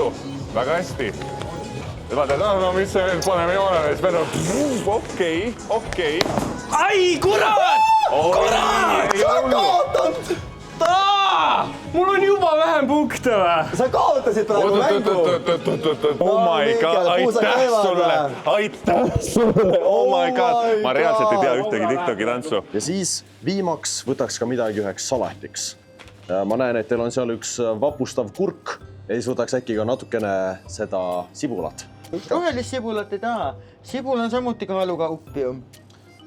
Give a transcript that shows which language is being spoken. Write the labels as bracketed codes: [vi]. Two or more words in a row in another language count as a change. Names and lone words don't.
[et] Väga hästi. Vaata, no mis see paneme joonele, siis okei. Ai, kurat! Kurat! Sa kaotanud! Mul on juba vähem punkte või? Sa kaotasid praegu mängu. [en] Oh my god, [et] aitäh sulle. [en] Oh my god, [et] ma reaalselt ei tea ühtegi TikToki tantsu. Ja siis viimaks võtaks ka midagi üheks salatiks. Ma näen, et teil on seal üks vapustav kurk ja siis võtaks äkki ka natukene seda sibulat. Rohelist sibulat ei taha. Sibul on samuti kaalukaup ju.